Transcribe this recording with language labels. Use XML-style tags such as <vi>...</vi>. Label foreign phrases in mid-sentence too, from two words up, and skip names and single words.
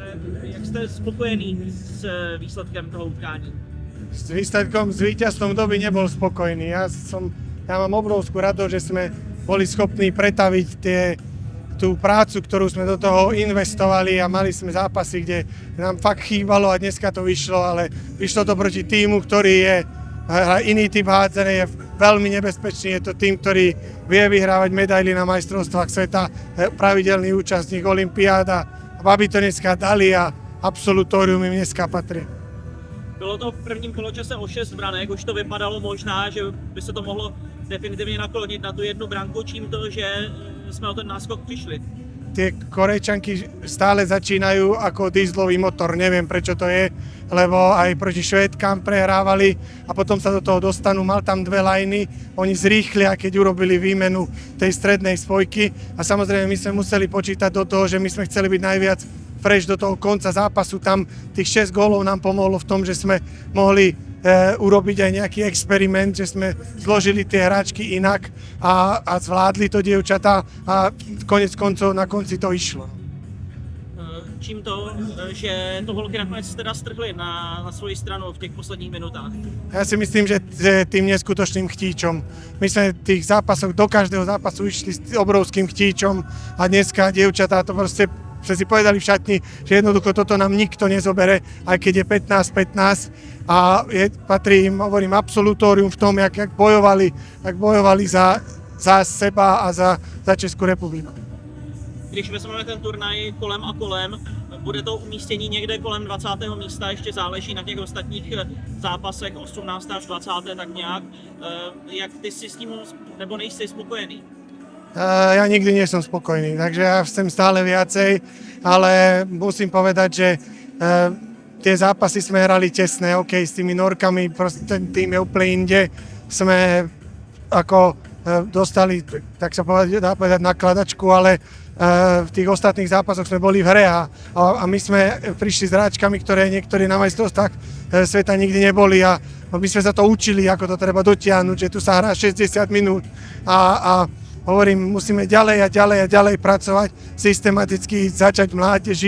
<cs>Jak jste spokojený s výsledkem toho utkání?</cs> <sk>S výsledkom, s víťazstvom doby nebol spokojný. Ja mám obrovskú radosť, že sme boli schopní pretaviť tú prácu, ktorú sme do toho investovali a mali sme zápasy, kde nám fakt chýbalo a dneska to vyšlo, ale vyšlo to proti týmu, ktorý je iný typ hádzaný, je veľmi nebezpečný. Je to tým, ktorý vie vyhrávať medaily na majstrovstvách sveta, pravidelný účastník olympiáda. Babi to dneska dali a absolutórium im dneska patrí.</sk> <cs>Bylo to v prvním poločase o 6 branek, už to vypadalo možná, že by se to mohlo definitivně naklonit na tu jednu branku, čím to, že jsme o ten náskok přišli.</cs> <sk>Tie Korejčanky stále začínajú ako dieselový motor, neviem prečo to je, lebo aj proti Švédkám prehrávali a potom sa do toho dostanú, mal tam dve lajny, oni zrýchlia, keď urobili výmenu tej strednej spojky a samozrejme my sme museli počítať do toho, že my sme chceli byť najviac fresh do toho konca zápasu, tam tých 6 gólov nám pomohlo v tom, že sme mohli urobiť aj nejaký experiment, že sme zložili tie hráčky inak a zvládli to dievčatá a konec koncov na konci to išlo.</sk> <cs>Čím to, že to holky nakonec teda strhli na svoji stranu v těch posledních minutách?</cs> <sk>Ja si myslím, že tým neskutočným chtíčom. My sme v tých zápasoch, do každého zápasu išli s obrovským chtíčom a dneska dievčatá to proste si povedali v šatni, že jednoducho toto nám nikto nezobere, aj keď je 15-15 a patrí im, hovorím, absolutórium v tom, jak bojovali za seba a za Českou republiku.</sk> <cs>Když vezmeme ten turnaj kolem a kolem, bude to umístění někde kolem 20. místa, ještě záleží na těch ostatních zápasech, 18. až 20. tak nějak. Jak ty si s tím, nebo nejsi spokojený?</cs> <sk>Ja nikdy nie som spokojný, takže ja chcem stále viacej, ale musím povedať, že tie zápasy sme hrali tesné, OK, s tými Norkami, proste ten tým je úplne inde, sme ako dostali, tak sa dá povedať, nakladačku, ale v tých ostatných zápasoch sme boli v hre a my sme prišli s hráčkami, ktoré niektorí na majstrovstvách sveta nikdy neboli a my sme sa to učili, ako to treba dotiahnuť, že tu sa hrá 60 minút a hovorím, musíme ďalej pracovať, systematicky začať v mládeži.</sk>